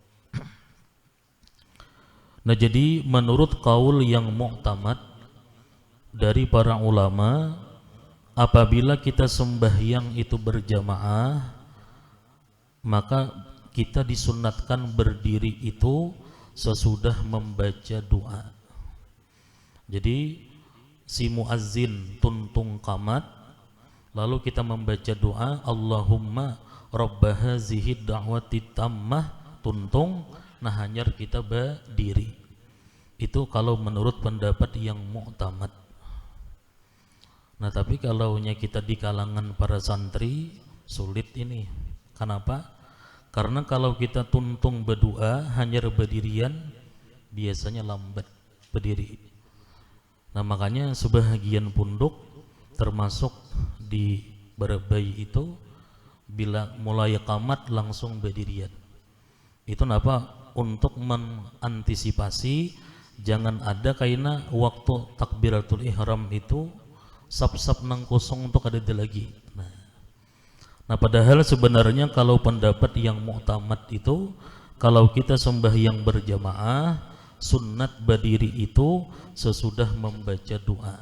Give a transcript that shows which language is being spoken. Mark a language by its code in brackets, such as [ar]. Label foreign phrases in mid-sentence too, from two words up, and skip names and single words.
[id] Nah, jadi menurut qaul yang mu'tamad dari para ulama, apabila kita sembahyang itu berjamaah, maka kita disunnatkan berdiri itu sesudah membaca doa. [bjn] Jadi si muazzin tuntung qamat, lalu kita membaca doa [ar] اللهم رب هذه الدعوة التامة, [bjn] tuntung. Nah, hanyar kita berdiri. Itu kalau menurut pendapat yang mu'tamad. [id] Nah, tapi kalaunya kita di kalangan para santri sulit ini. Kenapa? [bjn] Karena kalau kita tuntung berdoa hanyar berdirian, biasanya lambat berdiri. Nah, makanya sebahagian punduk termasuk di Barabai itu bila mulai qamat langsung berdirian. Itu kenapa? Untuk mengantisipasi jangan ada kaina waktu takbiratul ihram itu sap-sap nang kosong untuk ada lagi. [id] Nah, padahal sebenarnya kalau pendapat yang mu'tamad itu, kalau kita sembahyang berjamaah, sunnat berdiri itu sesudah membaca doa.